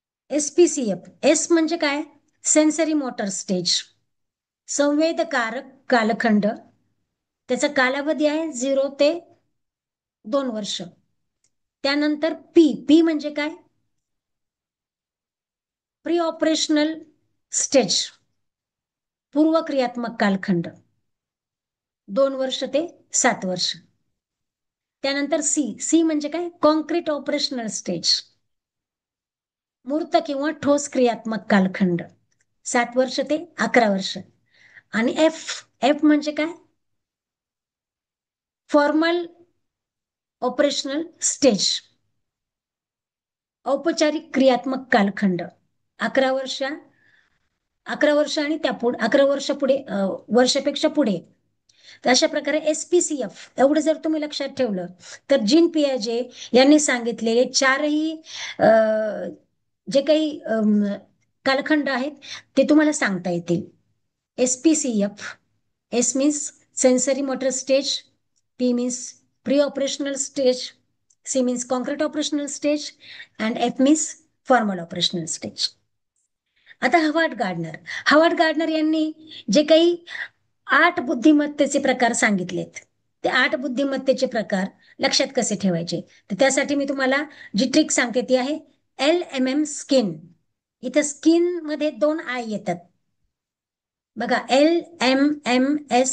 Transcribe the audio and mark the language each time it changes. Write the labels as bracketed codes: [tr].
[mr] SPCF, S म्हणजे काय? Sensory motor stage, संवेदकारक कालखंड. त्याचा कालावधी आहे 0 ते 2 वर्ष. त्यानंतर पी म्हणजे काय? प्री ऑपरेशनल स्टेज, पूर्वक्रियात्मक कालखंड, 2 वर्ष ते 7 वर्ष. त्यानंतर सी म्हणजे काय? कॉन्क्रीट ऑपरेशनल स्टेज, मूर्त किंवा ठोस क्रियात्मक कालखंड, 7 वर्ष ते 11 वर्ष. आणि एफ म्हणजे काय? फॉर्मल ऑपरेशनल स्टेज, औपचारिक क्रियात्मक कालखंड, 11 वर्ष आणि त्या पुढे 11 वर्ष पुढे वर्षापेक्षा पुढे. तर अशा प्रकारे SPCF एवढं जर तुम्ही लक्षात ठेवलं तर जीन पियाजे यांनी सांगितलेले चारही जे काही कालखंड आहेत ते तुम्हाला सांगता येतील. [en] SPCF, S means sensory motor stage, P means pre operational stage, C means concrete operational stage and F means formal operational stage. [mr] आता हवार्ड गार्डनर यांनी जे काही 8 बुद्धिमत्तेचे प्रकार सांगितलेत, ते 8 बुद्धिमत्तेचे प्रकार लक्षात कसे ठेवायचे, तर त्यासाठी मी तुम्हाला जी ट्रिक सांगते ती आहे LMM स्किन. इथं स्किन मध्ये 2 आय येतात बघा, LMMSKIIN.